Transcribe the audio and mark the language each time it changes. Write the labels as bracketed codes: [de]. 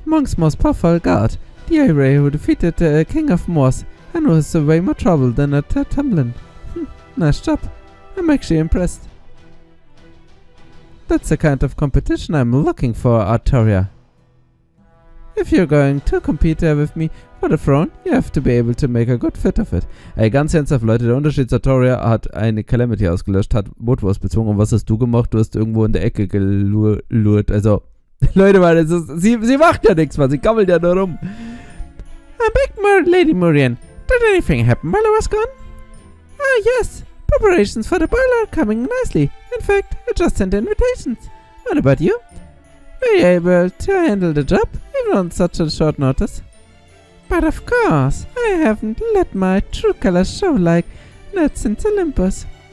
[en] Monk's most powerful guard, the Ira who defeated the King of Moors and was way more trouble than at Tamlin. Nice job. I'm actually impressed. That's the kind of competition I'm looking for, Artoria. If you're going to compete with me for the throne, you have to be able to make a good fit of it. [de] Ey, ganz ernsthaft, Leute, der Unterschied zu Artoria hat eine Calamity ausgelöscht, hat Woodward bezwungen. Und was hast du gemacht? Du hast irgendwo in der Ecke gelurrt. Also, Leute, weil sie macht ja nichts, sie gammelt ja nur rum. [en] I'm back, Lady Murian. Did anything happen while I was gone? Ah, yes. Preparations for the ball are coming nicely. In fact, I just sent invitations. What about you? Were you able to handle the job, even on such a short notice? But of course, I haven't let my true colors show like Ned since Olympus.